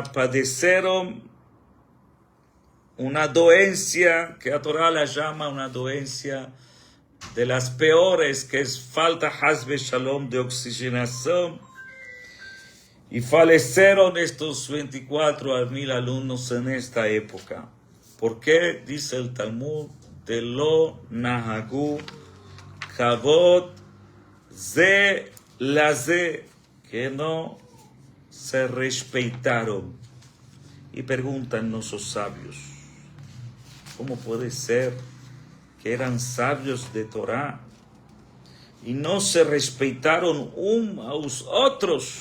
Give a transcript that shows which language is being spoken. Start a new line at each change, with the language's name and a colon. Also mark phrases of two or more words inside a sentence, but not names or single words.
Spanish: Padecieron una dolencia que la Torah la llama una dolencia de las peores, que es falta
Hebrew: חס ושלום
Spanish: de oxigenación. Y fallecieron estos 24.000 alumnos en esta época. ¿Por qué? Dice el Talmud, de
Hebrew: לא נהגו כבוד זה לזה,
Spanish: que no se respetaron. Y preguntan nuestros sabios, ¿cómo puede ser que eran sabios de Torah y no se respetaron unos a los otros?